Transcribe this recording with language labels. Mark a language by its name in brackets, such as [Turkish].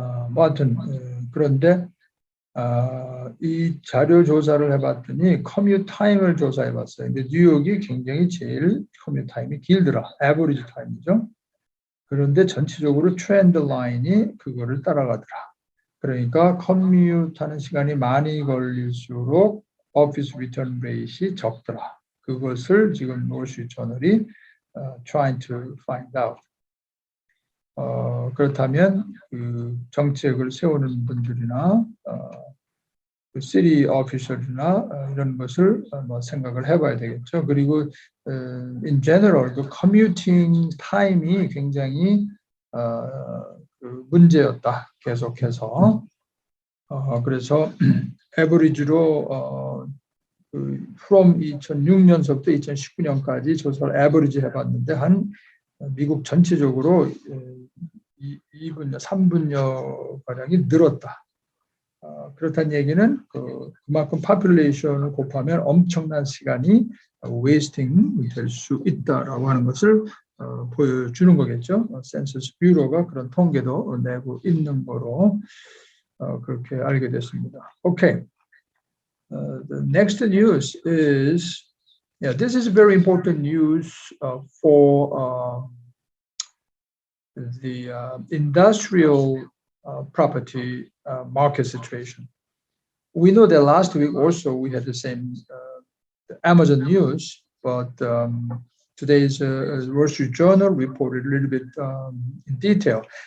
[Korean] 뭐 하여튼 그런데 이 자료 조사를 해봤더니 커뮤트 타임을 조사해봤어요. 근데 뉴욕이 굉장히 제일 커뮤트 타임이 길더라. 에버리지 타임이죠. 그런데 전체적으로 트렌드 라인이 그거를 따라가더라. 그러니까 커뮤트하는 시간이 많이 걸릴수록 오피스 리턴 레이트이 적더라. 그것을 지금 월스트리트 저널이 [English] trying to find out. [Korean] 그렇다면 그 정책을 세우는 분들이나 그 시티 오피셜이나 이런 것을 뭐 생각을 해봐야 되겠죠. 그리고 [English] in general [Korean] 그 커뮤팅 타임이 굉장히 그 문제였다. 계속해서 그래서 에버리지로 그 from 2006년서부터 2019년까지 조사를 에버리지 해봤는데 한 미국 전체적으로 2분여, 3분여 가량이 늘었다. 그렇다는 얘기는 그만큼 population을 곱하면 엄청난 시간이 웨이스팅 될 수 있다라고 하는 것을 보여주는 거겠죠. 센서스 뷰로가 그런 통계도 내고 있는 거로 그렇게 알게 됐습니다. [English] Okay. The next news is, this is very important news for the industrial property market situation. We know that last week also we had the same Amazon news, but today's Wall Street Journal reported a little bit in detail.